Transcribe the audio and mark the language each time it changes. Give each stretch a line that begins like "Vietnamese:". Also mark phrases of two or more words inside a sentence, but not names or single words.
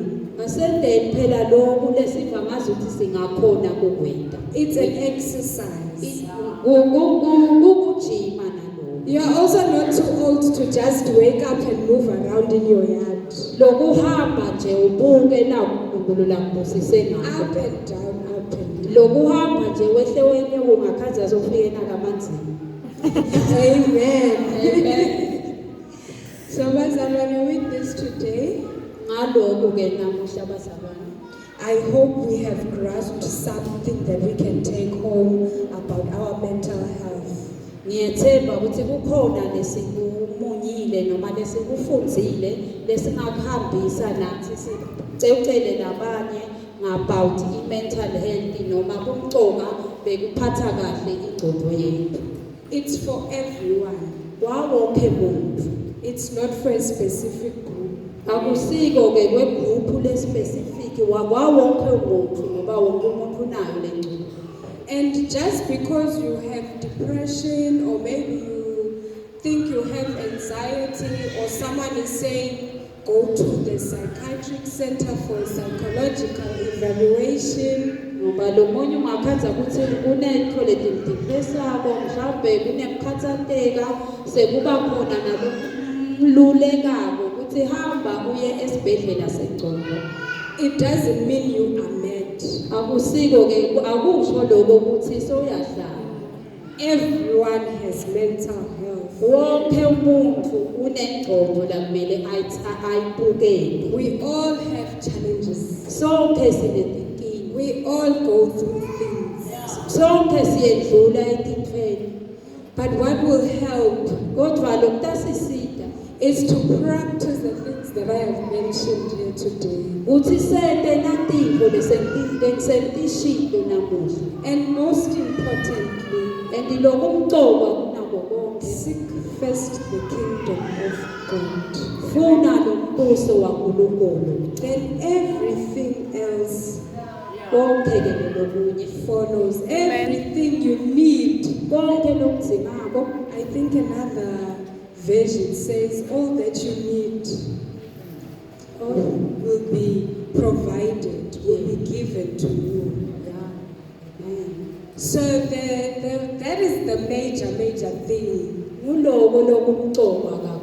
Swati: Asendeni phela lokhu lesiva ngazuthi singakhona kukwenda.
English: It's an exercise.
Swati: Ukujima nalokho.
English: You are also not too old to just wake up and move around in your yard.
Swati: Lokuhamba nje ubuke la uNkulunkulu lakubusise ngakho.
English: Up and down, up and down.
Swati: Lokuhamba nje wehle wenye ungakhaza sofika nakamanzini. Amen. So bazalwane,
English: with this today,
Swati: Ngalokho ke namuhla bazalwane.
English: I hope we have grasped something that we can take home about our mental health.
Swati: Ngiyethemba ukuthi kukhona lesikumunyile noma lesikufundzile lesingakuhambisa nathi sicele labanye
English: about i-mental health
Swati: noma kumcoka bekuphatha kahle ingqondo yethu.
English: It's for everyone.
Swati: Wawonke muntu.
English: It's not for a specific group.
Swati: Akusiko ke kwegroup lespecific wawonke umuntu ngoba wonke umuntu unayo le ngqondo.
English: And just because you have depression or maybe you think you have anxiety or someone is saying go to the psychiatric center for psychological evaluation,
Swati: Ngoba lo munye ungakhaza ukuthi kunetho letimdepressako mhlawumbe kunemkhathazeka sekuba khona nalolulekako ukuthi hamba uye esibhedlela sengqondo.
English: it doesn't mean you are mad.
Swati: Akusiko ke akusho lokho ukuthi soyahlala.
English: Everyone has mental health.
Swati: Wonke umuntu unengqondo la kumele ayibukele.
English: We all have challenges.
Swati: Sonke sinetinkinga.
English: We all go through things.
Swati: Sonke siyedlula etintfweni.
English: But what will help
Swati: Kodwa lokutasisita
English: is to practice the things that I have mentioned here today.
Swati: Uthi sente natinto lesentishilo namuhla.
English: And most importantly,
Swati: And lokumcoka kunako konke.
English: seek first the kingdom of God.
Swati: Funa lo mbuso waNkulunkulu.
English: Then everything else
Swati: Konke ke lokunye.
English: follows. Everything you need.
Swati: Konke lokudingako.
English: I think another version says all that you need will be provided, will be given to you. So that is the major thing.
Swati: Nguloko lokumcoka